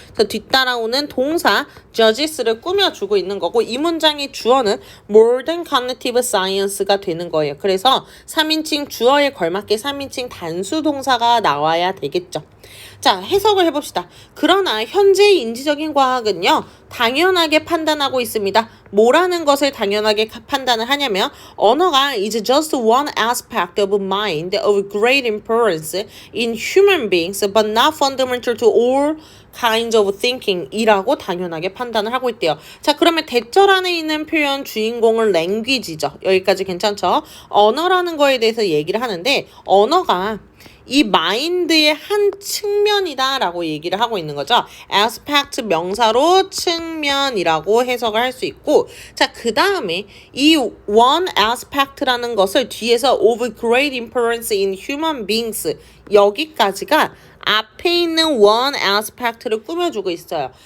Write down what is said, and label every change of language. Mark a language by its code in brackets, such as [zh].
[ko] 그래서 뒤따라오는 동사 judges를 꾸며주고 있는 거고, 이 문장의 주어는 [en] modern cognitive science [ko] 가 되는 거예요. 그래서 3인칭 주어에 걸맞게 3인칭 단수 동사가 나와야 되겠죠. 자, 해석을 해봅시다. 그러나 현재의 인지적인 과학은요, 당연하게 판단하고 있습니다. 뭐라는 것을 당연하게 판단을 하냐면, [en] 언어가 is just one aspect of mind of great importance in human beings, but not fundamental to all kinds of thinking [ko] 이라고 당연하게 판단을 하고 있대요. 자, 그러면 대절 안에 있는 표현 주인공은 language죠. 여기까지 괜찮죠? 언어라는 거에 대해서 얘기를 하는데, 언어가 이 마인드의 한 측면이다 라고 얘기를 하고 있는 거죠. aspect 명사로 측면이라고 해석을 할 수 있고, 자, 그 다음에 이 one aspect라는 것을 뒤에서 [en] of great importance in human beings, [ko] 여기까지가 앞에 있는 one aspect를 꾸며주고 있어요.